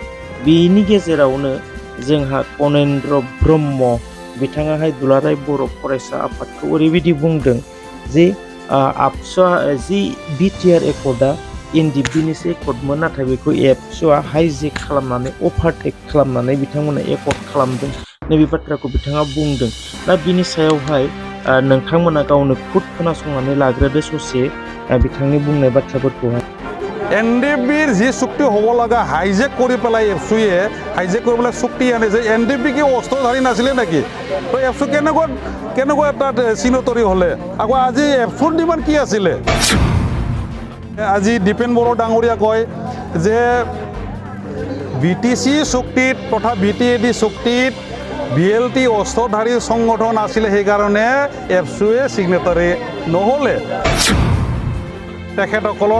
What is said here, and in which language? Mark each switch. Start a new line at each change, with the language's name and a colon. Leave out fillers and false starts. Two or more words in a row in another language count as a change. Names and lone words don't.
Bodo: बेनि गेजेरावनो जोंहा कनेन्द्र ब्रह्म बिथाङाहाय दुलाराय बर' फरायसा आफादखौ ओरैबायदि बुंदों जे आबसुआ जि बिटिआर एकर्डआ एनडिबिनिसो एकर्डमोन, नाथाय बेखौ एबसुआ हाइजेक खालामनानै अभारटेक खालामनानै बिथांमोना एकर्ड खालामदों। नैबे बाथ्राखौ बिथाङा बुंदों। दा बिनि सायावहाय नोंथांमोना गावनो खुद खोनासंनानै लाग्रोदो ससे बिथांनि बुंनाय बाथ्राफोरखौहाय।
Assamese: NDBৰ যি চুক্তি হ'ব লগা হাইজেক কৰি পেলাই এফচুয়ে হাইজেক কৰি পেলাই চুক্তি আনিছে NDB কি অস্ত্ৰধাৰী নাছিলে নেকি তো এফচু কেনেকুৱা এটা চিনতৰি হ'লে আকৌ আজি এফচুৰ ডিমাণ্ড কি আছিলে আজি দীপেন বড়ো ডাঙৰীয়া কয় যে BTC চুক্তিত তথা BTAD চুক্তিত BLT অস্ত্ৰধাৰী সংগঠন আছিলে সেইকাৰণে এফচুয়ে চিগনেটাৰী নহ'লে তেখেতসকলৰ